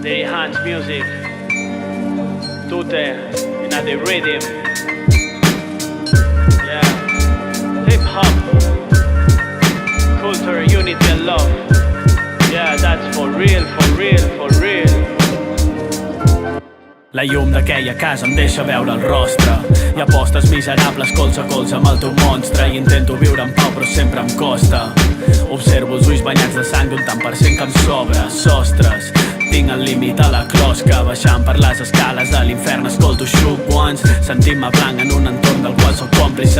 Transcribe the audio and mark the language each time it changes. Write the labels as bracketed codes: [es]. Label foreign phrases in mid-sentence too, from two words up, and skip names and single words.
[en] They enhance music. Tute, in a the rhythm. Yeah. Hip hop. Culture, unity and love. Yeah, that's for real, for real, for real. [ca] La llum d'aquella casa em deixa veure el rostre. Hi ha postes miserables colze a colze amb el teu monstre. I intento viure en pau però sempre em costa. Observo els ulls banyats de sang d'un tant per cent que em sobra. Sostres, tinc el límit a la closca. Baixant per les escales de l'infern escolto Shook Ones, sentint-me blanc en un entorn del qual sóc còmplice.